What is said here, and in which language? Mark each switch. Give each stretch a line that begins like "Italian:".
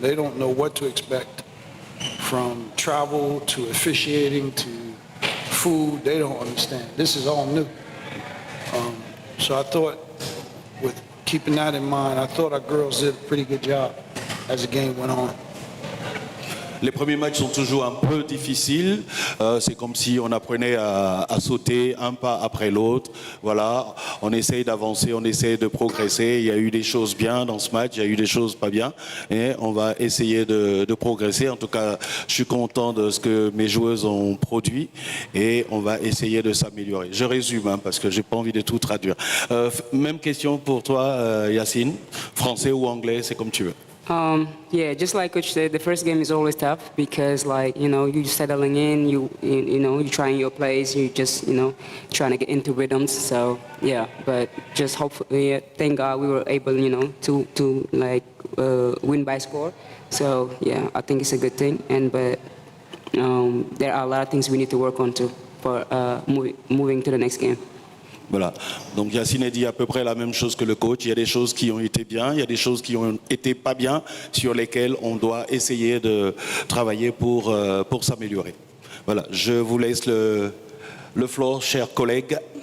English: They don't know what to expect, from travel to officiating to food. They don't understand. This is all new. So I thought, with keeping that in mind, I thought our girls did a pretty good job as the game went on.
French: Les premiers matchs sont toujours un peu difficiles. C'est comme si on apprenait à sauter un pas après l'autre. Voilà, on essaye d'avancer, on essaye de progresser. Il y a eu des choses bien dans ce match, il y a eu des choses pas bien. Et on va essayer de progresser. En tout cas, je suis content de ce que mes joueuses ont produit. Et on va essayer de s'améliorer. Je résume, parce que j'ai pas envie de tout traduire. Même question pour toi, Yassine. Français ou anglais, c'est comme tu veux.
English: Yeah, just like Coach said, the first game is always tough because, you're settling in, you're trying your plays, you just, trying to get into rhythms. So yeah, but just hopefully, thank God we were able, to win by score. So yeah, I think it's a good thing. But there are a lot of things we need to work on too for moving to the next game.
French: Voilà. Donc Yassine a dit à peu près la même chose que le coach. Il y a des choses qui ont été bien, il y a des choses qui ont été pas bien, sur lesquelles on doit essayer de travailler pour s'améliorer. Voilà. Je vous laisse le floor, chers collègues.